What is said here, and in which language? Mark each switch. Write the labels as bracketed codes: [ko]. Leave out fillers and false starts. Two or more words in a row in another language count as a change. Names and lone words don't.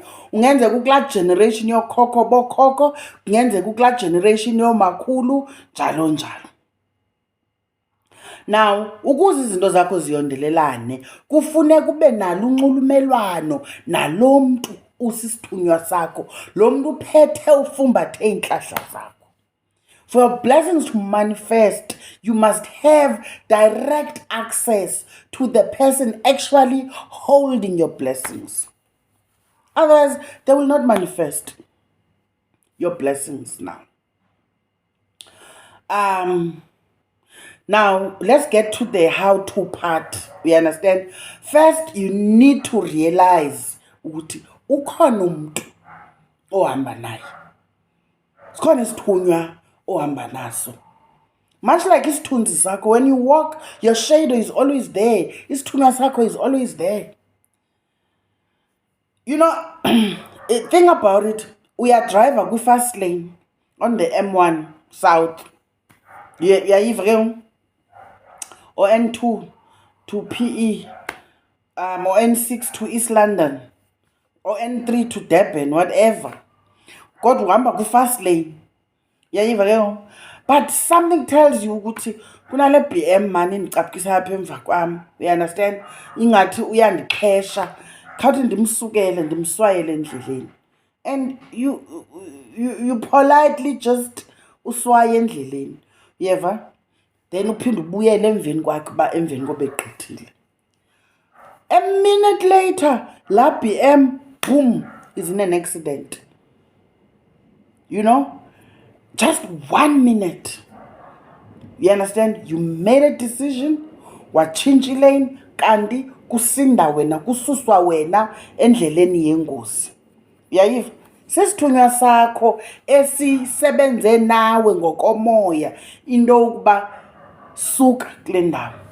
[xh] Ungenzeka ukulaa generation yokhokho bokhokho, kungenzeka ukulaa generation yomakhulu, njalo njalo. Now, ukuze izinto zakho ziyondelelane, kufuneka ube nalo unxulumelwano nalo mntu usisithunywa sakho, lo mntu uphethe ufumbathe iintlahla zakho. [en] For your blessings to manifest, you must have direct access to the person actually holding your blessings. Otherwise, they will not manifest your blessings now. Now, let's get to the how-to part. You understand? First, you need to realize [xh] ukuthi ukhona umuntu ohamba naye. Sikhona isithunywa ohamba naso. [en] Much like [xh] isithunzi sakho, [en] when you walk, your shadow is always there. [xh] Isithunywa sakho [en] is always there. Think about it. We are driver kwi-fast lane on the M1 South. Yeah, or N2 to PE, or N6 to East London, or N3 to Durban, whatever. [xh] God uhamba kwi-fast lane. [en] Yeah, but something tells you [xh] ukuthi kunale BM man indicapukisa apha emva kwami. [en] You understand? [xh] Ingathi uyandikhesha. Khawuthi ndimsukele ndimswayele endleleni. [en] And you politely just [xh] uswaye endleleni. Yeva? then uphinde ubuyele emveni kwakhe uba emveni koba egqithile. [en] A minute later, la BM, boom, is in an accident. You know? Just 1 minute. You understand? You made a decision. [xh] Wachinja ilane kanti kusinda wena, kususwa wena endleleni yengozi. Uyayiva? Sesithunywa sakho esisebenze nawe ngokomoya into ukuba suka kule ndawo.